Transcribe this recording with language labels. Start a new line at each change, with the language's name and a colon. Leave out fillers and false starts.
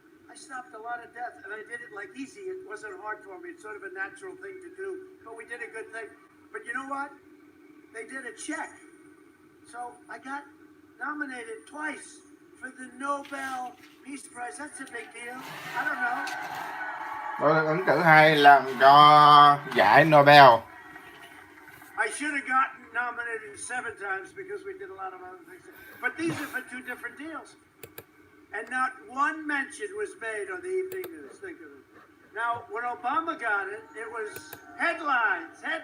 English: I stopped a lot of death, and I did it like easy. It wasn't hard for me. It's sort of a natural thing to do. But we did a good thing. But you know what? They did a check. So I got nominated twice for the Nobel Peace Prize. That's a big deal. I don't know.
Vietnamese: Tôi được ứng cử 2 lần cho giải Nobel.
English: I should have gotten nominated 7 times because we did a lot of other things. But these are for 2 different deals. And not one mention was made on the evening news. Think of it. Now, when Obama got it, it was headlines.